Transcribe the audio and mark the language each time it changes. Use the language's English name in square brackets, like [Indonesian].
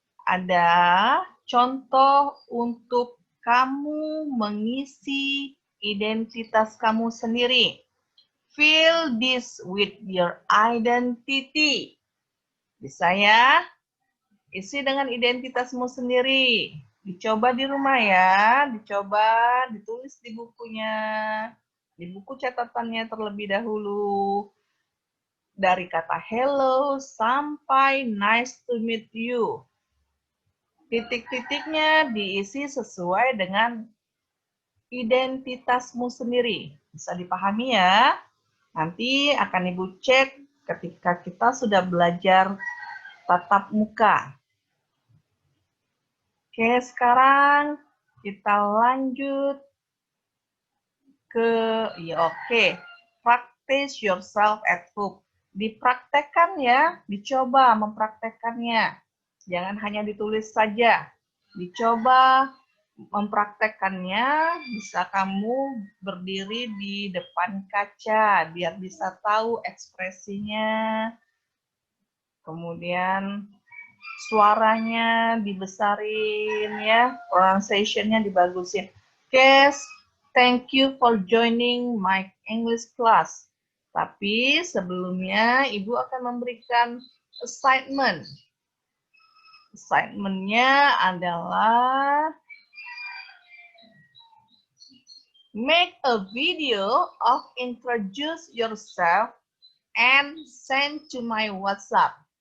[Indonesian] Ada contoh untuk kamu mengisi identitas kamu sendiri. [English] Fill this with your identity. [Indonesian] Bisa ya? Isi dengan identitasmu sendiri. Dicoba di rumah ya, dicoba, ditulis di bukunya, di buku catatannya terlebih dahulu. Dari kata hello sampai nice to meet you. Titik-titiknya diisi sesuai dengan identitasmu sendiri. Bisa dipahami ya? Nanti akan Ibu cek ketika kita sudah belajar tatap muka. Oke, sekarang kita lanjut ke, [English] practice yourself at home. [Indonesian] Dipraktekkan ya, dicoba mempraktekkannya. Jangan hanya ditulis saja. Dicoba mempraktekkannya, bisa kamu berdiri di depan kaca, biar bisa tahu ekspresinya. Kemudian suaranya dibesarin ya, pronunciation-nya dibagusin. [English] Guys, thank you for joining my English class. [Indonesian] Tapi sebelumnya Ibu akan memberikan assignment. Assignment-nya adalah [English] make a video of introduce yourself and send to my WhatsApp.